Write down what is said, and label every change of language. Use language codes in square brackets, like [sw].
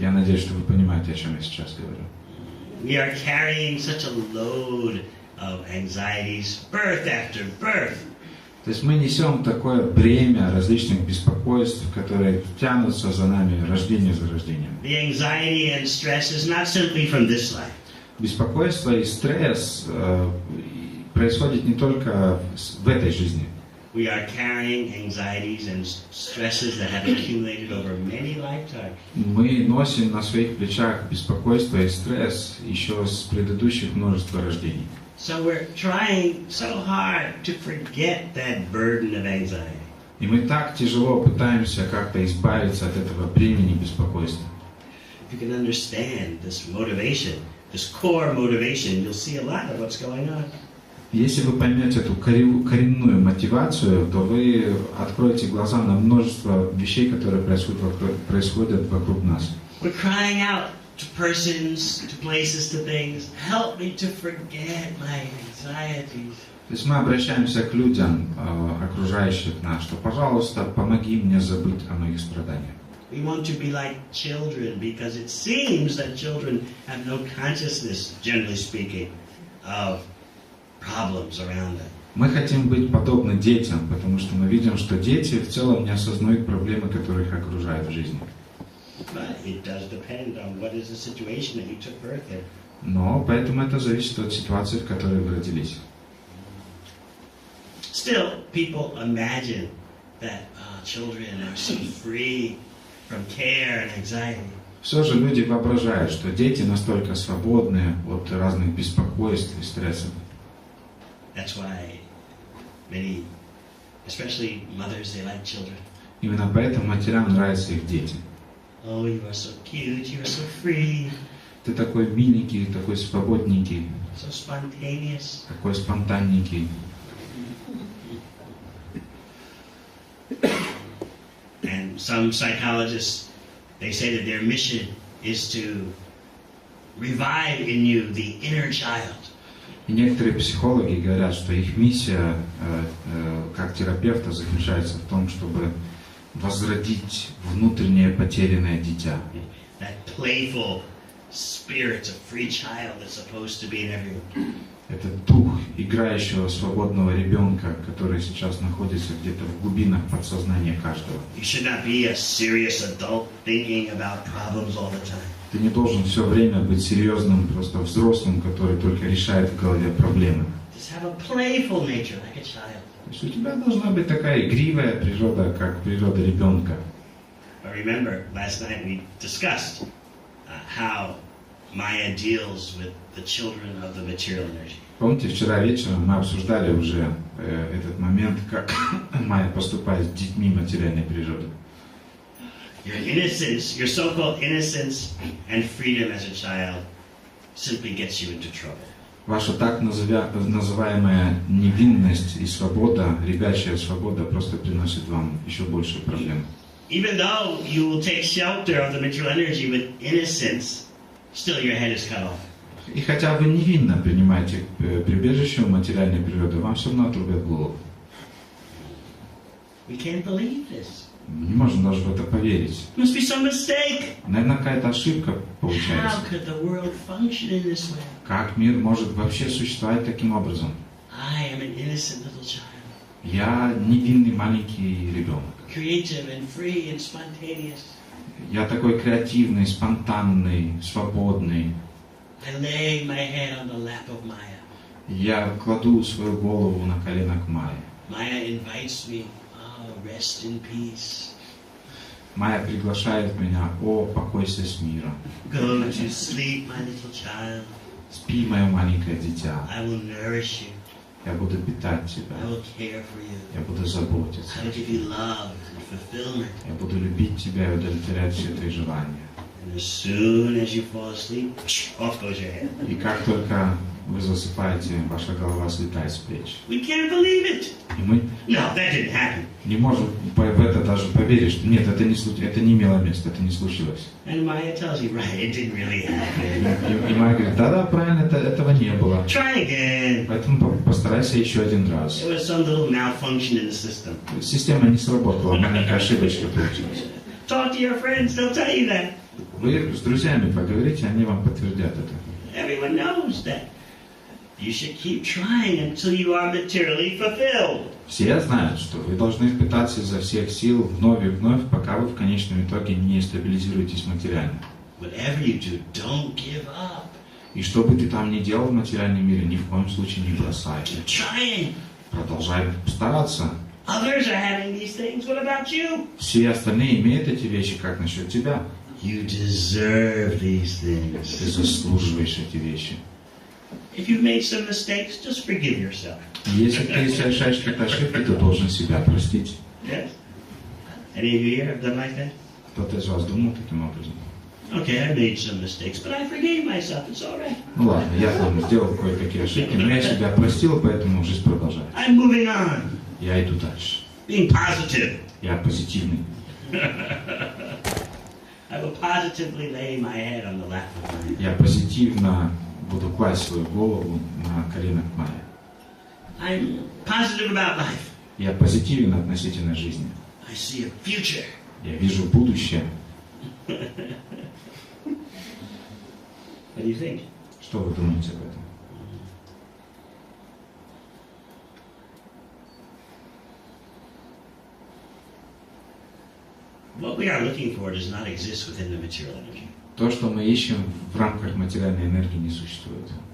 [ru] Я надеюсь, что вы понимаете, о чем я сейчас говорю. [en] We are carrying such a load of anxieties, birth after birth. [ru] То есть мы несем такое бремя различных беспокойств, которые тянутся за нами рождение за рождением. [en] The anxiety and stress is not simply from this life. [ru] Беспокойство и стресс происходит не только в этой жизни. [en] We are carrying anxieties and stresses that have accumulated over many lifetimes. [ru] Мы носим на своих плечах беспокойство и стресс еще с предыдущих множества рождений. [en] So we're trying so hard to forget that burden of anxiety. [ru] И мы так тяжело пытаемся как-то избавиться от этого бремени беспокойства. [en] If you can understand this motivation, this core motivation, you'll see a lot of what's going on. [ru] Если вы поймете эту коренную мотивацию, то вы откроете глаза на множество вещей, которые происходят вокруг нас. [en] We're crying out to persons, to places, to things. Help me to forget my anxieties. [ru] То есть мы обращаемся к людям, окружающих нас, что, пожалуйста, помоги мне забыть о моих страданиях. [en] We want to be like children because it seems that children have no consciousness, generally speaking, of problems around them. [ru] Мы хотим быть подобны детям, потому что мы видим, что дети в целом не осознают проблемы, которые их окружают в жизни. [en] But it does depend on what is the situation that you took birth in. [ru] Но поэтому это зависит от ситуации, в которой вы родились. [en] Still, people imagine that children are so free from care and anxiety. [ru] Все же люди воображают, что дети настолько свободны от разных беспокойств и стрессов. [en] That's why many, especially mothers, they like children. [ru] Именно поэтому матерям нравятся их дети. [en] Oh, you are so cute, you are so free. [ru] Ты такой миленький, такой свободненький, [en] So spontaneous. [ru] такой спонтанненький. [en] And some psychologists, they say that their mission is to revive in you the inner child. [ru] И некоторые психологи говорят, что их миссия как терапевта заключается в том, чтобы возродить внутреннее потерянное дитя. [en] That playful spirit of free child that's supposed to be in everyone. [ru] Это дух играющего свободного ребенка, который сейчас находится где-то в глубинах подсознания каждого. [en] You should not be a serious adult thinking about problems all the time. [ru] Ты не должен все время быть серьезным, просто взрослым, который только решает в голове проблемы. [en] Just have a playful nature like a child. [ru] То есть у тебя должна быть такая игривая природа, как природа ребенка. [en] But remember, last night we discussed how Maya deals with the children of the material energy. [ru] Помните, вчера вечером мы обсуждали уже этот момент, как Майя поступает с детьми материальной природы. [en] Your innocence, your so-called innocence and freedom as a child simply gets you into trouble. [ru] Ваша так называемая невинность и свобода, ребячая свобода, просто приносит вам еще больше проблем. [en] Even though you will take shelter of the material energy with innocence, still your head is cut off. [ru] И хотя вы невинно принимаете прибежище у материальной природы, вам все равно отрубят голову. [en] We can't believe this. [ru] Не можем даже в это поверить. [en] Must be some mistake. [ru] Наверное, какая-то ошибка получается. [en] How could the world function in this way? [ru] Как мир может вообще существовать таким образом? [en] I am an innocent little child. [ru] Я невинный маленький ребенок. [en] Creative and free and spontaneous. [ru] Я такой креативный, спонтанный, свободный. [en] I lay my head on the lap of Maya. [ru] Я кладу свою голову на колено к Майе. [en] Maya invites me. Rest in peace. [ru] Майя приглашает меня: о, покойся с миром. [en] Go to sleep, my little child. [ru] Спи, мое маленькое дитя. [en] I will nourish you. [ru] Я буду питать тебя. [en] I will care for you. [ru] Я буду заботиться. [en] I will give you love and fulfillment. [ru] Я буду любить тебя и удовлетворять все твои желания. [en] And as soon as you fall asleep, off goes your head. [ru] И как только вы засыпаете, ваша голова слетает с плеч. [en] We can't believe it. [ru] И мы [en] No, that didn't happen. [ru] не можем в это даже поверить, что нет, это не имело места, это не случилось. [en] And Maya tells you, right, it didn't really happen. [ru] И Майя говорит: да, правильно, этого не было. [en] Try again. [ru] Поэтому постарайся еще один раз. [en] There was some little malfunction in the system. [ru] Система не сработала, маленькая ошибочка получилась. [en] Talk to your friends, they'll tell you that. [ru] Вы с друзьями поговорите, они вам подтвердят это. [en] Everyone knows that. You should keep trying until you are materially fulfilled. [ru] Все знают, что вы должны пытаться изо всех сил вновь и вновь, пока вы в конечном итоге не стабилизируетесь материально. [en] Whatever you do, don't give up. [ru] И что бы ты там ни делал в материальном мире, ни в коем случае не бросай. [en] Keep trying. [ru] Продолжай стараться. [en] Others are having these things. What about you? [ru] Все остальные имеют эти вещи, как насчет тебя? [en] You deserve these things. [ru] Ты заслуживаешь эти вещи. [en] If you've made some mistakes, just forgive yourself. [ru] Если ты совершаешь какие-то ошибки, ты должен себя простить. [en] Yes? Any of you here have done like that? [ru] Кто-то из вас думал таким образом? [en] Okay, I made some mistakes, but I forgave myself. It's all right. [ru] Ну ладно, я там сделал кое-какие ошибки, но я себя простил, поэтому жизнь продолжается. [en] I'm moving on. [ru] Я иду дальше. [en] Being positive. [ru] Я позитивный. [en] I will positively lay my head on the lap of my hand. [ru] Я позитивно буду класть свою голову на коленах моих. [en] I'm positive about life. [ru] Я позитивен относительно жизни. [en] I see a future. [ru] Я вижу будущее. [en] What do you think? [ru] Что вы думаете об этом? [en] What we are looking for does not exist within the material energy. [ru] То, что мы ищем в рамках материальной энергии, не существует.